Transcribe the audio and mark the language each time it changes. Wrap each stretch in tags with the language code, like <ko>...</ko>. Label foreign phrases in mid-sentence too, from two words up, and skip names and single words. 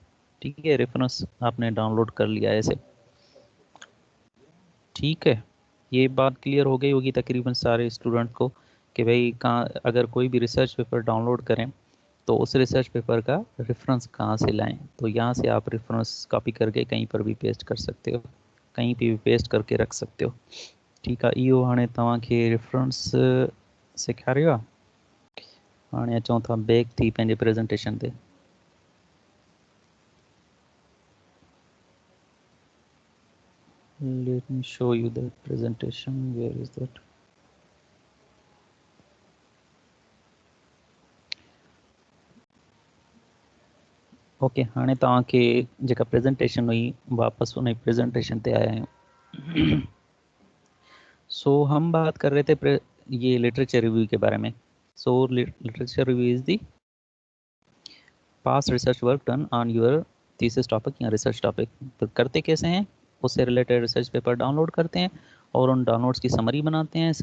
<hi>ठीक है, रेफरेंस आपने डाउनलोड कर लिया है ऐसे। ठीक है, ये बात क्लियर हो गई होगी तकरीबन सारे स्टूडेंट को कि भाई कहाँ अगर कोई भी</hi> <en>research paper</en> <hi>डाउनलोड करें तो उस</hi> <en>research paper</en> <hi>का रेफरेंस कहाँ से लाएं। तो यहाँ से आप रेफरेंस कॉपी करके कहीं पर भी पेस्ट कर सकते हो, कहीं पे भी पेस्ट करके रख सकते हो। ठीक है,</hi> <sd>इहो हाणे तव्हांखे रेफरेंस सेखारियो आहे। हाणे अचूं था बैक थी पंहिंजे प्रेज़ेंटेशन ते।</sd> <en>Let me show you the presentation. Where is that? ओके,</en> <sd>हाणे तव्हांखे जेका प्रेज़ेंटेशन हुई वापस उन प्रेज़ेंटेशन ते आया आहियूं।</sd> <hi>सो हम बात कर रहे थे ये</hi> <en>literature review</en> <hi>के बारे में।</hi> <en>so literature review is the past research work done on your thesis topic या research topic.</en> <hi>तो करते कैसे हैं, उससे रिलेटेड</hi> <en>research paper</en> <hi>डाउनलोड करते हैं और उन डाउनलोड्स की समरी बनाते हैं।</hi>